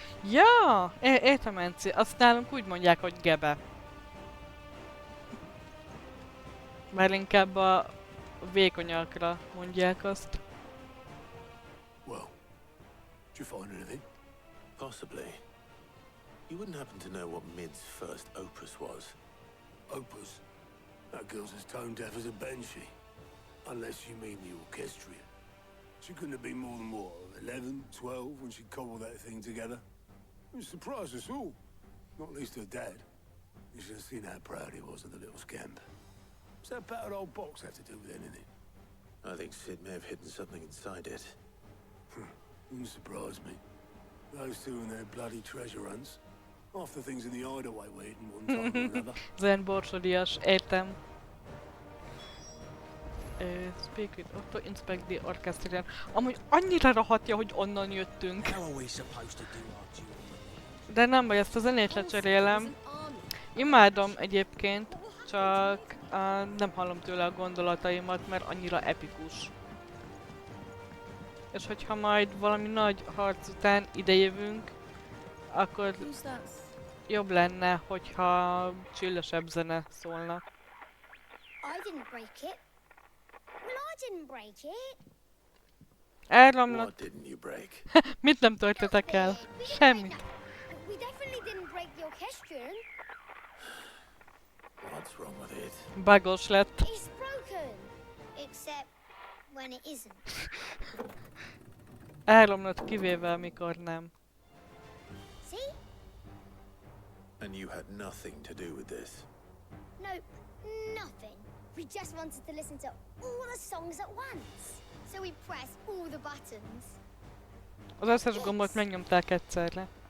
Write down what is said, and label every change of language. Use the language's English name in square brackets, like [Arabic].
[Hungarian] Ja, értem, Enci. Azt nálunk úgy mondják, hogy gebe. Már inkább a vékonyakra mondják azt. [English] Well, did you find anything? Possibly. You wouldn't happen to know what Mid's first opus was? That girl's as tone deaf as a banshee. Unless you mean the orchestra. She couldn't have been more than what, 11, 12 when she cobbled that thing together. It surprised us all. Not least her dad. You should have seen how proud he was of the little scamp. What's that battered old box have to do with anything? I think Sid may have hidden something inside it. Wouldn't surprise me. Those two and their bloody treasure hunts. Half the things in the hideaway were hidden one time or another. [Hungarian] Zen borsodias, értem. [English] Speak with Otto, inspect the orchestra. [Hungarian] Amúgy annyira rahatja, hogy onnan jöttünk. [English] How are we supposed to do our duty? [Hungarian] De nem baj, ezt a zenét lecserélem. Imádom egyébként, csak nem hallom tőle a gondolataimat, mert annyira epikus. És hogyha majd valami nagy harc után idejövünk, akkor jobb lenne, hogyha csillesebb zene szólna. [English] I didn't break it. Well, I didn't break it. [Hungarian] Elromlott. [English] What didn't you break? [Hungarian] Mit nem törtetek el? Semmit. [English] We definitely didn't break the orchestrion. What's wrong with it? [Hungarian] Bugos lett. [English] It's broken. Except when it isn't. [Hungarian] Elromlott kivéve, amikor nem. [English] See? And you had nothing to do with this. Nope, nothing. We just wanted to listen to all the songs at once. So we pressed all the buttons. [Hungarian] Az összes gombot megnyomták egyszerre.